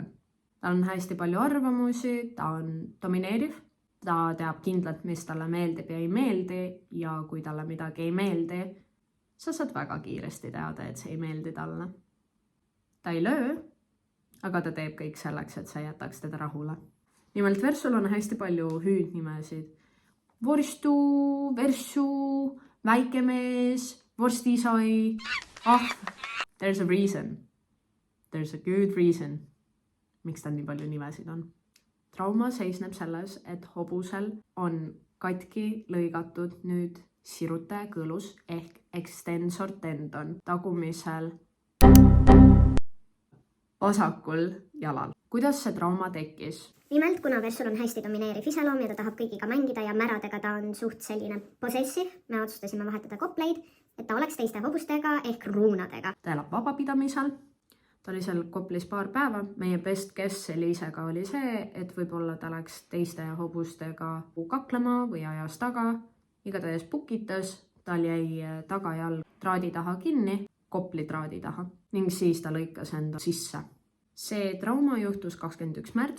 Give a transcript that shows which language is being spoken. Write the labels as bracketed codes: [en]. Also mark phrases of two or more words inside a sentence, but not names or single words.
[et] Ta on hästi palju arvamusi, ta on domineeriv, ta teab kindlalt, mis talle meeldib ja ei meeldi ja kui talle midagi ei meeldi, sa saad väga kiiresti teada, et see ei meeldi talle. Ta ei löö, aga ta teeb kõik selleks, et sa jätaks teda rahule. Nimelt Versul on hästi palju hüüdnimesid. Vorstu, Versu, väikemees, vorstisai. [en] There's a reason. There's a good reason. [et] Miks tal nii palju nimesid on? Trauma seisneb selles, et hobusel on katki lõigatud nüüd sirutaja kõlus ehk [en] extensor tendon [et] tagumisel vasakul jalal. Kuidas see trauma tekkis? Nimelt, kuna Versul on hästi domineeriv iseloom ja ta tahab kõigiga mängida ja märadega ta on suht selline possessiv, me otsustasime vahetada kopleid, et ta oleks teiste hobustega ehk ruunadega. Ta elab vabapidamisel. Ta oli seal Koplis paar päeva. Meie [en] best guess [et] Eliisega oli see, et võib-olla ta läks teiste hobustega kaklema või ajas taga. Igatahes pukitas, tal jäi tagajalg traadi taha kinni, Kopli traadi taha ning siis ta lõikas enda sisse. See trauma juhtus 21. märts.